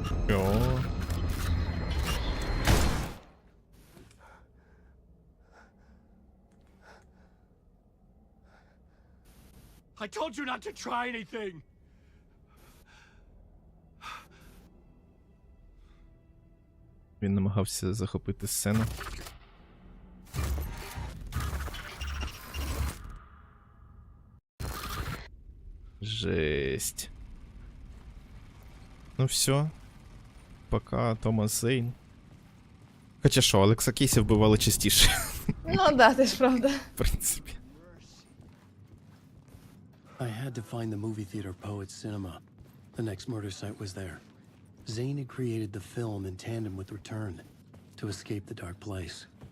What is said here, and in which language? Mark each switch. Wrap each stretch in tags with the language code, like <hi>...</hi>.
<uk>О.</uk> <en>I told you not to try anything!</en> <uk>Він намагався захопити сцену. Жесть. Ну все. Пока, Томас Зейн. Хоча що, Алекса Кейсі вбивали частіше. Ну да, це ж правда. В принципі.</uk> <en>I had to find the movie theater Poets Cinema. The next murder site was there. Zane had created the film in tandem with Return to escape the dark place.</en>